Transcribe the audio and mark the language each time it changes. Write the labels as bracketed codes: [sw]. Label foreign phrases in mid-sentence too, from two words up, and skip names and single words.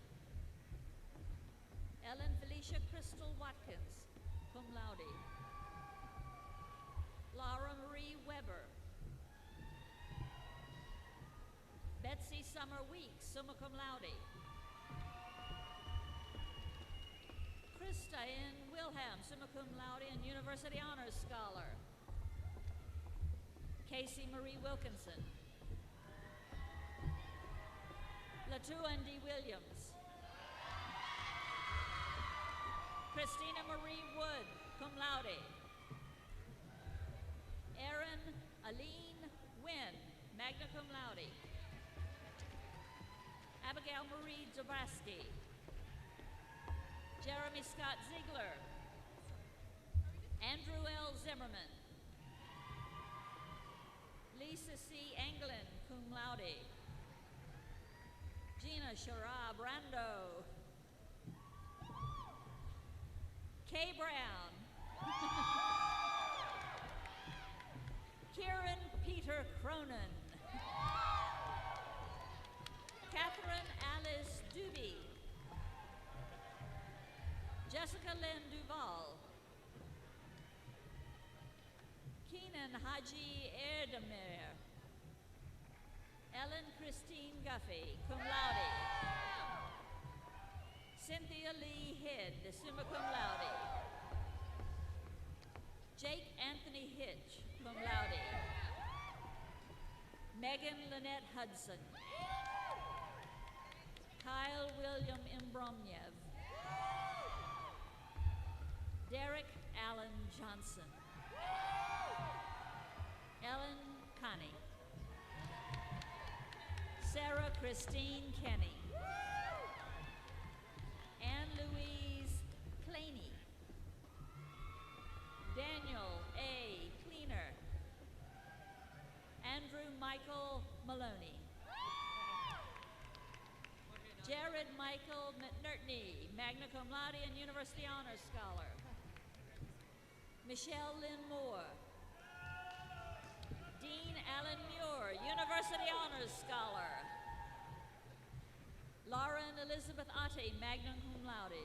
[en] Ellen Felicia Crystal Watkins, [la] cum laude. [en] Laura Marie Weber. Betsy Summer Weeks, [la] summa cum laude. [en] Krista N. Wilhelm, [la] summa cum laude [en] and University Honors Scholar. Casey Marie Wilkinson. Latuan Williams. Christina Marie Wood, [la] cum laude. [en] Erin Aline Wynn, [la] magna cum laude. [en] Abigail Marie Zabrowski. Jeremy Scott Ziegler. Andrew L. Zimmerman. Lisa C. Anglin, [la] cum laude. [en] Gina Shara Brando. Kay Brown. Kieran Peter Cronin. Catherine Alice Doobie. Jessica Lynn Duval. Keenan Haji Erdemir. Ellen Christine Guffey, [la] cum laude. [en] Cynthia Lee Head, [la] summa cum laude. [en] Jake Anthony Hitch, [la] cum laude. [en] Megan Lynette Hudson. Kyle William Imbromniev. Derek Allen Johnson. Ellen Connie. Sarah Christine Kenny. Anne Louise Claney. Daniel A. Cleaner. Andrew Michael Maloney. Jared Michael McNertney, [la] magna cum laude [en] and University Honors Scholar. Michelle Lynn Moore. Dean Alan Muir, University Honors Scholar. Lauren Elizabeth Otte, [la] magna cum laude.